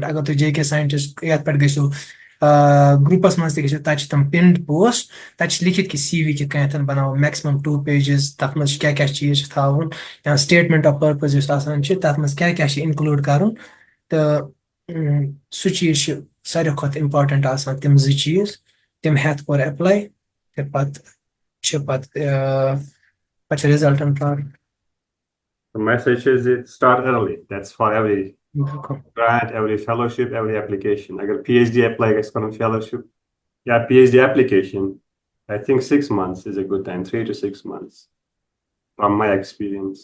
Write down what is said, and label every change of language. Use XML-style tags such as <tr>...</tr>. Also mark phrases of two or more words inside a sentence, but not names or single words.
<ks>اگر تُہۍ جے کے ساینٹسٹ یتھ پٮ۪ٹھ گٔژھِو گروپس منٛز تہِ گٔژھِو تتہِ چھِ تِم</ks> <en>pinned post</en> <ks>تتہِ چھِ لیکھِتھ کہِ سی وی کِتھ کٔنٮ۪تھ بناوو میکسِمم 2 pages تتھ منٛز چھِ کیٛاہ چیٖز چھِ تھاوُن یا</ks> <en>statement of purpose</en> <ks>یُس آسان چھِ تتھ منٛز کیٛاہ چھِ انکلوٗڈ کرُن تہٕ سُہ چیٖز چھُ ساروی کھۄتہٕ امپارٹنٹ آسان تِم زٕ چیٖز تِم ہٮ۪تھ کوٚر اٮ۪پلاے تہٕ پتہٕ چھِ پتہٕ چھِ رِزلٹن پرٛارُن.</ks> <en>The message is it start early. That's for every بِلکُل grant, every fellowship, every application. Agar PhD apply gets for a fellowship, yeah, PhD application, I think 6 months is a good time, 3 to 6 months, from my experience.</en>